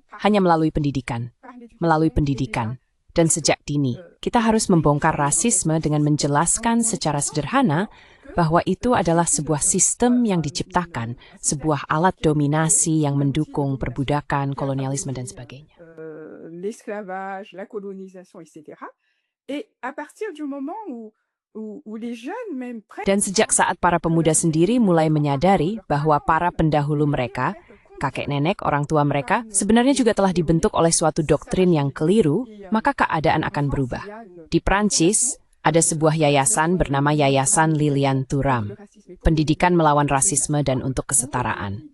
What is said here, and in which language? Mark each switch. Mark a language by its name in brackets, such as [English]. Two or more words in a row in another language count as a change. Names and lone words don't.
[Indonesian] Hanya melalui pendidikan. Melalui pendidikan. Dan sejak dini, kita harus membongkar rasisme dengan menjelaskan secara sederhana bahwa itu adalah sebuah sistem yang diciptakan, sebuah alat dominasi yang mendukung perbudakan, kolonialisme, dan sebagainya. [French] L'esclavage, la colonisation, etc. Et à partir du moment où les jeunes même [Indonesian] Dan sejak saat para pemuda sendiri mulai menyadari bahwa para pendahulu mereka, kakek nenek, orang tua mereka, sebenarnya juga telah dibentuk oleh suatu doktrin yang keliru, maka keadaan akan berubah. Di Prancis, ada sebuah yayasan bernama Yayasan Lilian Thuram, Pendidikan Melawan Rasisme dan Untuk Kesetaraan.